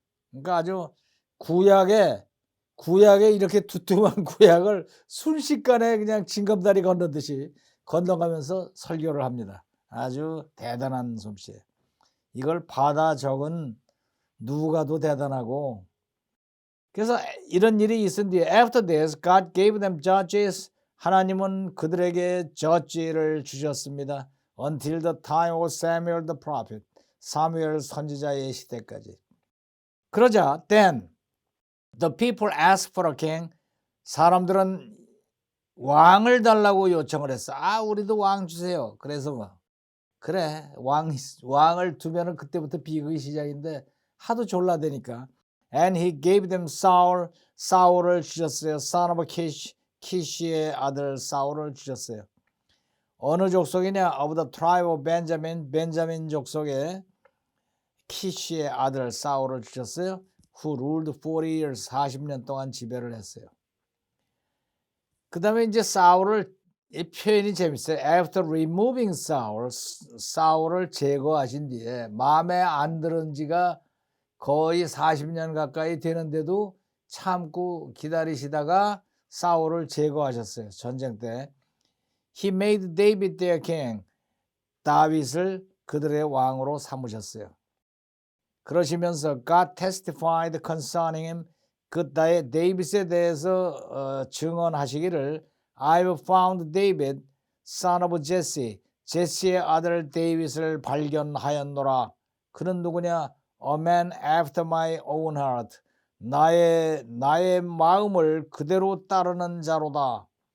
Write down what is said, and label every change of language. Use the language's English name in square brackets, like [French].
[Korean] 그러니까 아주 구약에 이렇게 두툼한 구약을 순식간에 그냥 징검다리 건너듯이 건너가면서 설교를 합니다. 아주 대단한 솜씨예요. 이걸 받아 적은 누가도 대단하고. 그래서 이런 일이 있은 뒤에 [English] After this, God gave them judges. [Korean] 하나님은 그들에게 judge를 주셨습니다. [English] Until the time of Samuel the prophet. [Korean] 사무엘 선지자의 시대까지. 그러자 [English] then the people asked for a king. [Korean] 사람들은 왕을 달라고 요청을 했어. 우리도 왕 주세요. 그래서 그래, 왕을 두면은 그때부터 비극이 시작인데 하도 졸라대니까. [English] And he gave them Saul. [Korean] 사울을 주셨어요. [English] Son of Kish. [Korean] 키시의 아들 사울을 주셨어요. 어느 족속이냐? [English] Of the tribe of Benjamin. [Korean] 벤자민 족속의 키시의 아들 사울을 주셨어요. [English] Who ruled 40 years. [Korean] 40년 동안 지배를 했어요. 그 다음에 이제 사울을, 이 표현이 재밌어요. [English] After removing Saul. [Korean] 사울을 제거하신 뒤에 마음에 안 들은 지가 거의 40년 가까이 되는데도 참고 기다리시다가 사울을 제거하셨어요. 전쟁 때. [English] He made David their king. [Korean] 다윗을 그들의 왕으로 삼으셨어요. 그러시면서 [English] God testified concerning him. [Korean] 그 데이빗에 대해서 증언하시기를 [English] I've found David, son of Jesse. [Korean] 제시의 아들 데이빗을 발견하였노라. 그는 누구냐? [English] A man after my own heart. [Korean] 나의 마음을 그대로 따르는 자로다.